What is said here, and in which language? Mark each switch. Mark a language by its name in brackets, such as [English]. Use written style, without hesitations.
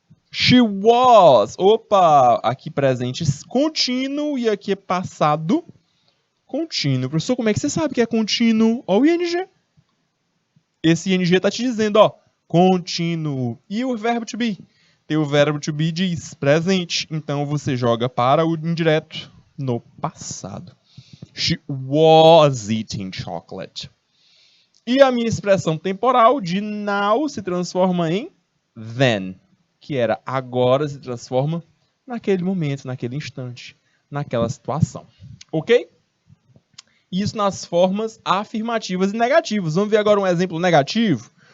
[Portuguese] She was. Opa, aqui presente contínuo e aqui é passado contínuo. Professor, como é que você sabe que é contínuo? Olha o ing. Esse ing está te dizendo, ó, contínuo. E o verbo to be? O verbo to be diz presente. Então, você joga para o indireto no passado. [English] She was eating chocolate. [Portuguese] E a minha expressão temporal de now se transforma em then. Que era agora se transforma naquele momento, naquele instante, naquela situação. Ok? Isso nas formas afirmativas e negativas. Vamos ver agora um exemplo negativo?